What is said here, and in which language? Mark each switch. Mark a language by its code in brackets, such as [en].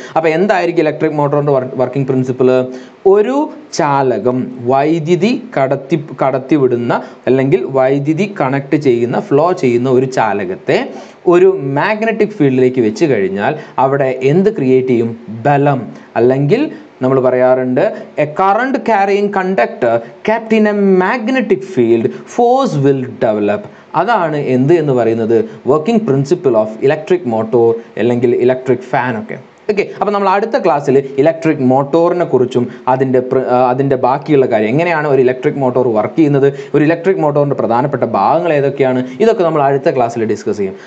[ml] അപ്പോൾ എന്തായിരിക്കും electric മോട്ടോറിൻ്റെ working principle? ഒരു ചാലകം വൈദ്യുതി കടത്തിവിടുന്ന അല്ലെങ്കിൽ വൈദ്യുതി കണക്ട് ചെയ്യുന്ന ഫ്ലോ ചെയ്യുന്ന ഒരു ചാലകത്തെ ഒരു മാഗ്നറ്റിക് ഫീൽഡിലേക്ക് വെച്ച് കഴിഞ്ഞാൽ അവിടെ എന്ത് ക്രിയേറ്റ് ചെയ്യും? ബലം. അല്ലെങ്കിൽ നമ്മൾ പറയാറുണ്ട് [en] A current carrying conductor kept in a magnetic field, force will develop. [ml] അതാണ് എന്ത് എന്ന് പറയുന്നത്? Working principle of electric motor അല്ലെങ്കിൽ ഇലക്ട്രിക് ഫാൻ ഒക്കെ. ഓക്കെ. അപ്പോൾ നമ്മൾ അടുത്ത ക്ലാസ്സിൽ ഇലക്ട്രിക് മോട്ടോറിനെ കുറിച്ചും അതിൻ്റെ ബാക്കിയുള്ള കാര്യം, എങ്ങനെയാണ് ഒരു ഇലക്ട്രിക് മോട്ടോർ വർക്ക് ചെയ്യുന്നത്, ഒരു ഇലക്ട്രിക് മോട്ടോറിൻ്റെ പ്രധാനപ്പെട്ട ഭാഗങ്ങൾ ഏതൊക്കെയാണ്, ഇതൊക്കെ നമ്മൾ അടുത്ത ക്ലാസ്സിൽ ഡിസ്കസ് ചെയ്യും.